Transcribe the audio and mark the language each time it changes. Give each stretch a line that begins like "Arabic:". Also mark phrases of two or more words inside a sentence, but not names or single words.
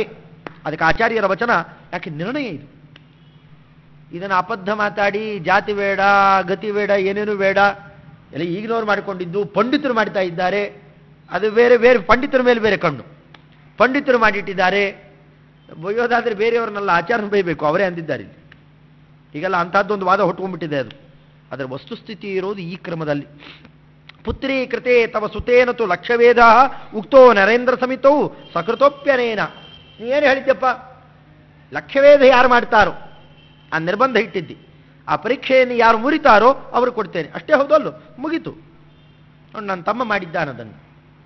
Kannada: ಅದಕ್ಕೆ ಆಚಾರ್ಯರ ವಚನ ಯಾಕೆ ನಿರ್ಣಯ ಇದು. ಇದನ್ನು ಅಬದ್ಧ ಮಾತಾಡಿ ಜಾತಿ ಬೇಡ, ಗತಿ ಬೇಡ, ಏನೇನು ಬೇಡ ಎಲ್ಲ ಈಗಿನವ್ರು ಮಾಡಿಕೊಂಡಿದ್ದು ಪಂಡಿತರು ಮಾಡ್ತಾ ಇದ್ದಾರೆ. ಅದು ಬೇರೆ ಬೇರೆ, ಪಂಡಿತರ ಮೇಲೆ ಬೇರೆ ಕಣ್ಣು. ಪಂಡಿತರು ಮಾಡಿಟ್ಟಿದ್ದಾರೆ. ಬೈಯೋದಾದ್ರೆ ಬೇರೆಯವ್ರನ್ನೆಲ್ಲ ಆಚಾರ ಬೈಬೇಕು, ಅವರೇ ಅಂದಿದ್ದಾರೆ. ಈಗೆಲ್ಲ ಅಂಥದ್ದೊಂದು ವಾದ ಹುಟ್ಕೊಂಡ್ಬಿಟ್ಟಿದೆ. ಅದು ಅದರ ವಸ್ತುಸ್ಥಿತಿ ಇರೋದು ಈ ಕ್ರಮದಲ್ಲಿ.
Sanskrit: ಪುತ್ರೀ ಕೃತೆ ತವ ಸುತೇನ ತು ಲಕ್ಷವೇದ ಉಕ್ತೋ ನರೇಂದ್ರ ಸಮಿತವು ಸಕೃತೋಪ್ಯನೇನ.
Kannada: ನೀವೇನು ಹೇಳಿದ್ಯಪ್ಪ? ಲಕ್ಷವೇದ ಯಾರು ಮಾಡ್ತಾರೋ ಆ ನಿರ್ಬಂಧ ಇಟ್ಟಿದ್ದಿ, ಆ ಪರೀಕ್ಷೆಯನ್ನು ಯಾರು ಮುರಿತಾರೋ ಅವರು ಕೊಡ್ತೇನೆ. ಅಷ್ಟೇ ಹೌದಲ್ಲೋ? ಮುಗೀತು. ನನ್ನ ತಮ್ಮ ಮಾಡಿದ್ದಾನದನ್ನು.